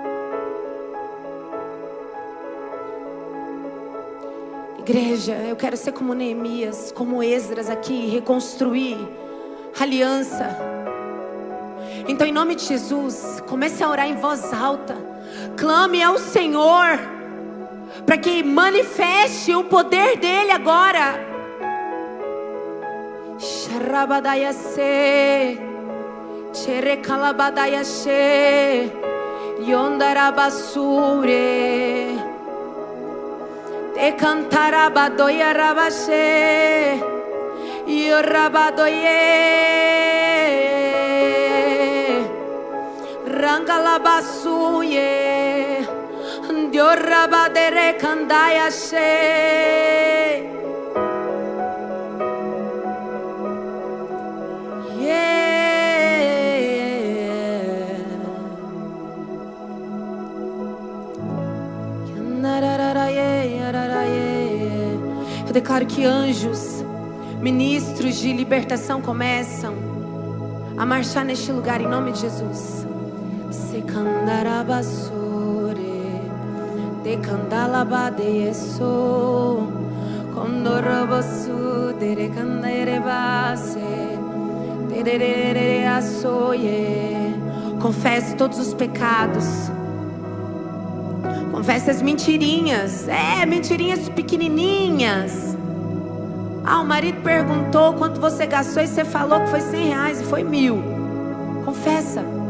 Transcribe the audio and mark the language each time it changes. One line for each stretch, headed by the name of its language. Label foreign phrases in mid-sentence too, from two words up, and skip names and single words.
Portuguese: Igreja, eu quero ser como Neemias, como Esdras aqui, reconstruir aliança. Então, em nome de Jesus, comece a orar em voz alta. Clame ao Senhor para que manifeste o poder dele agora. Sharabadayase, Cherekalabadayashe, Yondarabasure, Te cantarabadoyarabashe. Yorabadoye Rangalabasuye Diorabadere Kandaya She Eu declaro que anjos, ministros de libertação começam a marchar neste lugar em nome de Jesus. Sekandarabasore, dekandalabadeyeso, kondorobosu, derekandaerebase, dererereasoye. Confesse todos os pecados. Confesse as mentirinhas. Mentirinhas pequenininhas. O marido perguntou quanto você gastou e você falou que foi R$100 e foi 1.000. Confessa.